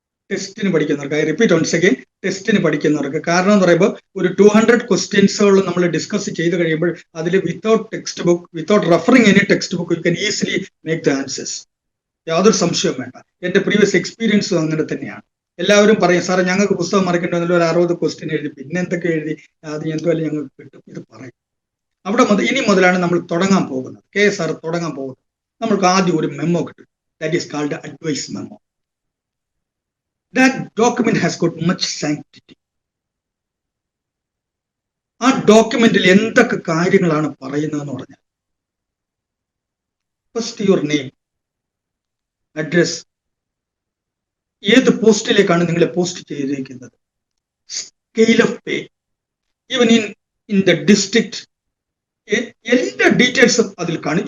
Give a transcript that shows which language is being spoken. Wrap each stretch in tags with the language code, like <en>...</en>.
<ml>ടെസ്റ്റിന് പഠിക്കുന്നവർക്ക്,</ml> <en>I repeat once again,</en> <ml>ടെസ്റ്റിന് പഠിക്കുന്നവർക്ക്. കാരണം എന്ന് പറയുമ്പോൾ ഒരു 200 ക്വസ്റ്റ്യൻസുകൾ നമ്മൾ ഡിസ്കസ് ചെയ്ത് കഴിയുമ്പോൾ അതിൽ</ml> <en>Without referring any text book you can easily make the answers.</en> <ml>യാതൊരു സംശയവും വേണ്ട. എന്റെ പ്രീവിയസ് എക്സ്പീരിയൻസും അങ്ങനെ തന്നെയാണ്. എല്ലാവരും പറയും, സാറേ ഞങ്ങൾക്ക് പുസ്തകം മറിക്കേണ്ടതിൽ ഒരു 60 ക്വസ്റ്റ്യൻ എഴുതി, പിന്നെ എന്തൊക്കെ എഴുതി, അത് എന്തുവല്ല ഞങ്ങൾക്ക് കിട്ടും, ഇത് പറയും. ഇനി മുതലാണ് നമ്മൾ തുടങ്ങാൻ പോകുന്നത്. KSR തുടങ്ങാൻ പോകുന്നത്. നമ്മൾക്ക് ആദ്യം ഒരു മെമ്മോ കിട്ടും.</ml> <en>That is called advice memo. That document has got much sanctity.</en> <ml>ആ ഡോക്യുമെന്റിൽ എന്തൊക്കെ കാര്യങ്ങളാണ് പറയുന്നതെന്ന് പറഞ്ഞാൽ,</ml> <en>first your name,</en> <ml>അഡ്രസ്, ഏത് പോസ്റ്റിലേക്കാണ് നിങ്ങളെ പോസ്റ്റ് ചെയ്തിരിക്കുന്നത്, scale of pay,</ml> <en>even in the district,</en> <ml>എല്ലാ ഡീറ്റെയിൽസും അതിൽ കാണും.</ml>